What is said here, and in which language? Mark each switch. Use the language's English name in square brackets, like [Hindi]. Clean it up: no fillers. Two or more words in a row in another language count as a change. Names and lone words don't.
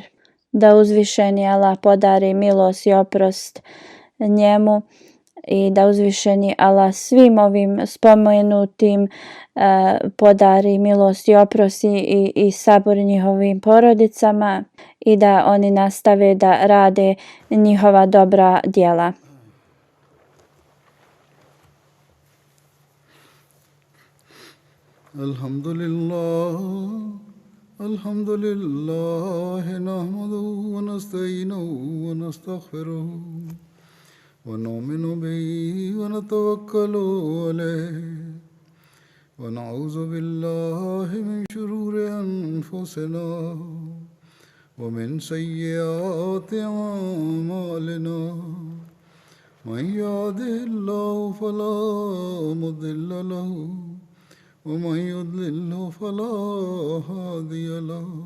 [Bosnian] Da uzvišeni Allah podari milost i oprost njemu i da uzvišeni Allah svim ovim spomenutim podari milost i oprost i sabor njihovim porodicama i da oni nastave da rade njihova dobra djela. [Arabic] الحمد لله، نحمده ونستعينه ونستغفره. ونؤمن به ونتوكل عليه ونعوذ بالله من شرور أنفسنا ومن سيئات أعمالنا من يهده الله فلا مضل له ومن يضلل فلا هادي له